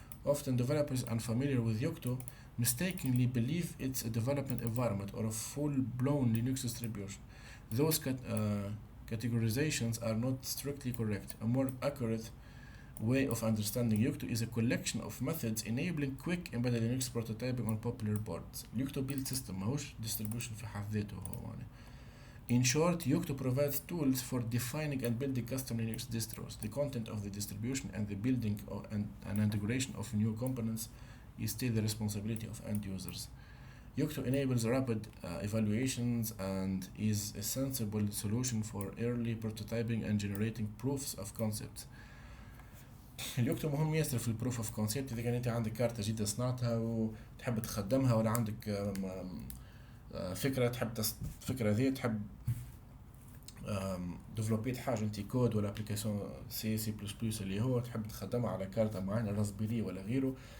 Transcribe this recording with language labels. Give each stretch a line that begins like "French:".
English: Often developers unfamiliar with Yocto mistakenly believe it's a development environment or a full-blown Linux distribution. Those categorizations are not strictly correct. A more accurate way of understanding Yocto is a collection of methods enabling quick embedded Linux prototyping on popular boards.
Arabic: Yocto
English: build system
Arabic: ماهوش distribution في حد ذاته هو.
English: In short, Yocto provides tools for defining and building custom Linux distros. The content of the distribution and the building and integration of new components is still the responsibility of end users. Yocto enables rapid evaluations and is a sensible solution for early prototyping and generating proofs of concepts.
Arabic: اليوكتو مهم ياسر في البروف اوف كونسيبت. اذا كان انت عندك كارتة جديدة صنعتها وتحب تخدمها ولا عندك فكرة تحب الفكرة ذي تحب ديفلوبيت حاجة انت كود ولا ابليكاسيون سي بلس بلس اللي هو تحب تخدمها على كارتة معينة راسبيري ولا غيره.